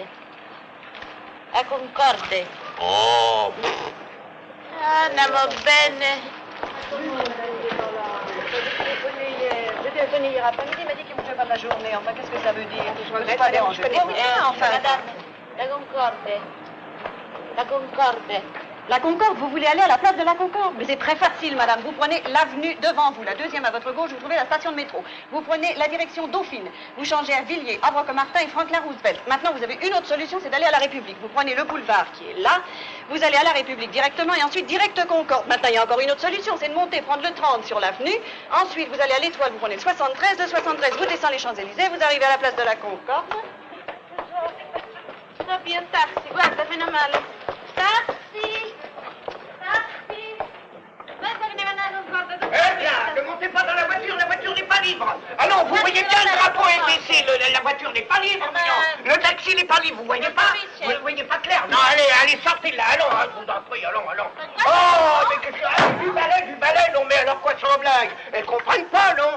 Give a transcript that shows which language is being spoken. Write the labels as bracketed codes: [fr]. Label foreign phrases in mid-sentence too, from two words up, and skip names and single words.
[fr] La Concorde. Oh! [it] Andiamo bene. [fr] J'étais venu hier après-midi, il m'a dit qu'il ne bougeait pas de la journée. Enfin, qu'est-ce que ça veut dire? Je ne pas déranger. Enfin, Madame, la Concorde. La Concorde. La Concorde, vous voulez aller à la place de la Concorde? Mais c'est très facile, madame. Vous prenez l'avenue devant vous, la deuxième à votre gauche, vous trouvez la station de métro. Vous prenez la direction Dauphine. Vous changez à Villiers, Havre-que-Martin et Franklin Roosevelt. Maintenant, vous avez une autre solution, c'est d'aller à la République. Vous prenez le boulevard qui est là, vous allez à la République directement et ensuite direct Concorde. Maintenant, il y a encore une autre solution, c'est de monter, prendre le 30 sur l'avenue. Ensuite, vous allez à l'Étoile, vous prenez le 73, le 73, vous descendez les Champs-Élysées, vous arrivez à la place de la Concorde. [it] No, più un taxi, guarda, meno male. Taxi! Taxi! Guarda che ne vanno alla Concorde. [fr] Eh bien, ne montez pas dans la voiture n'est pas libre. Alors, vous voyez bien, le drapeau est baissé, la voiture n'est pas libre, non. Le taxi n'est pas libre, vous voyez pas? Vous ne voyez pas clair? Non, allez, sortez là, allons, je vous en prie, allons. Oh, mais qu'est-ce que... Du balai, non, mais alors quoi, sans blague? Elles comprennent pas, non?